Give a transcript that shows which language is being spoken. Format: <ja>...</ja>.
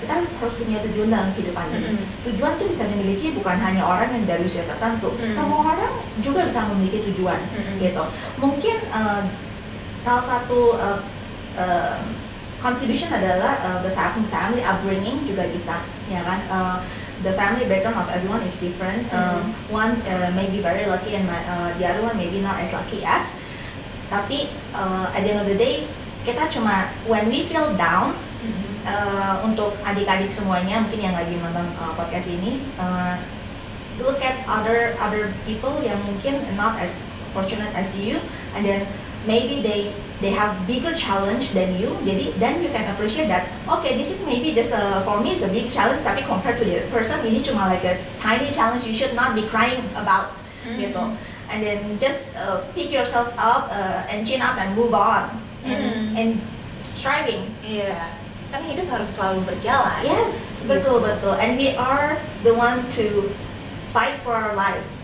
<id>Kita harus punya tujuan dalam kehidupan ini. Tujuan itu bisa dimiliki bukan hanya orang yang dari usia tertentu. Semua orang juga bisa memiliki tujuan gitu. Mungkin salah satu contribution adalah</id> <en>the family upbringing</en> <id>juga bisa, ya kan?</id> <en>The family background of everyone is different. One may be very lucky, and the other one maybe not as lucky as.</en> <id>Tapi</id> <en>at the end of the day,</en> <id>kita cuma</id> <en>when we feel down,</en> <id>untuk adik-adik semuanya mungkin yang lagi nonton podcast ini,</id> <en>look at other people</en> <id>yang mungkin</id> <en>not as fortunate as you, and then maybe they have bigger challenge than you.</en> <id>Jadi</id> <en>then you can appreciate that, okay, this is maybe just for me is a big challenge,</en> <id>tapi</id> <en>compared to the person</en> <id>ini cuma</id> <en>like a tiny challenge. You should not be crying about</en> <id>gitu.</id> <en>And then just pick yourself up and chin up and move on and striving.</en> <id>Iya, karena hidup harus selalu berjalan.</id> <en>Yes,</en> <id>betul.</id> <en>And we are the one to fight for our life.</en>